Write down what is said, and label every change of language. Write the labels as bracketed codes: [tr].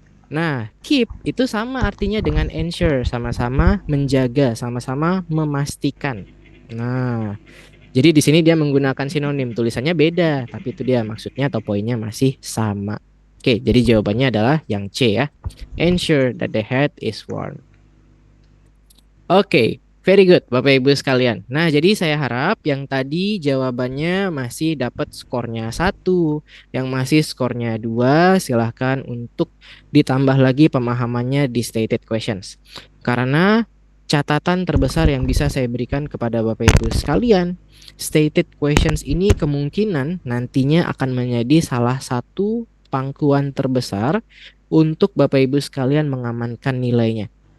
[id] Nah, keep itu sama artinya dengan ensure. Sama-sama menjaga, sama-sama memastikan. Nah, jadi di sini dia menggunakan sinonim, tulisannya beda, tapi itu dia maksudnya atau poinnya masih sama. Oke, jadi jawabannya adalah yang C ya. [en] Ensure that the head is warm. [id] Oke, [en] very good [id] Bapak Ibu sekalian. Nah, jadi saya harap yang tadi jawabannya masih dapat skornya 1, yang masih skornya 2, silahkan untuk ditambah lagi pemahamannya di stated questions. Karena catatan terbesar yang bisa saya berikan kepada Bapak Ibu sekalian, stated questions ini kemungkinan nantinya akan menjadi salah satu pangkuan terbesar untuk Bapak Ibu sekalian mengamankan nilainya.